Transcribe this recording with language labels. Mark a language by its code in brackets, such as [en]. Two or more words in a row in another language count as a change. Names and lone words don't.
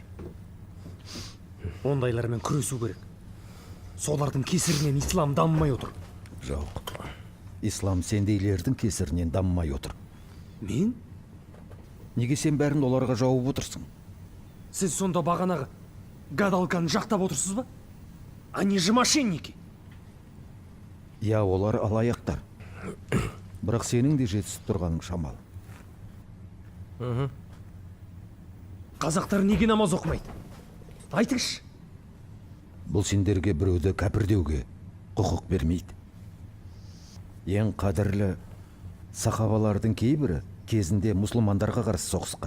[kk] Ондайлармен күресу керек. Солардың кесірінен ислам дамымай отыр. Жоқ. Ислам сендейлердің кесірінен дамымай отыр. Мен? Неге сен бәрін оларға жауып отырсың? Сіз сонда бағанағы гадалканы жақтап отырсыз ба? [ru] Они же мошенники. Я, [kk] олар алаяқтар. Бірақ сенің де жетісіп тұрғаның шамал. Қазақтар неге намаз оқымайды? Айтыңызшы. Бұл сендерге біреуді кәпірдеуге құқық бермейді. Ең қадірлі сахабалардың кейбірі кезінде мұсылмандарға қарсы соғысқан.